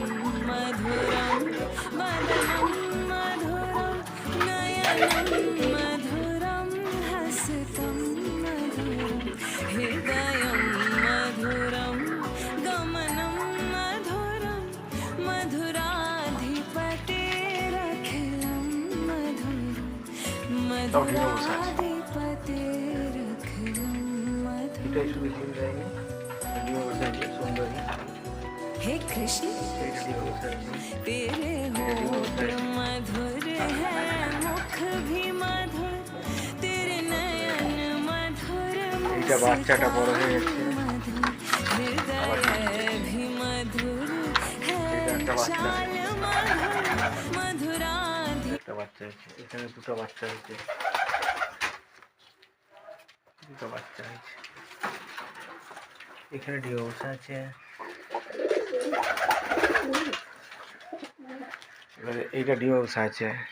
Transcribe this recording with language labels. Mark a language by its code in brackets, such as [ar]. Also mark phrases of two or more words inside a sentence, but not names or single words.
[sa] मधुरं वदनं मधुरं नयनं मधुरं हसितं मधुरं हृदयं मधुरं गमनं मधुरं मधुराधिपतेरखिलं मधुरं मधुराधिपतेरखिलं मधुरं [hi] हे कृष्ण तेरे होठ मधुर है मुख भी मधुर तेरे नयन मधुर [bn] বাচ্চাটা বড় হয়ে যাচ্ছে [hi] हृदय भी मधुर है चाल मधुर मधुराधि [bn] একটা বাচ্চা হয়েছে এখানে দুটো বাচ্চা হয়েছে এখানে ডিও বসে আছে এবারে এইটা ডিও বসে আছে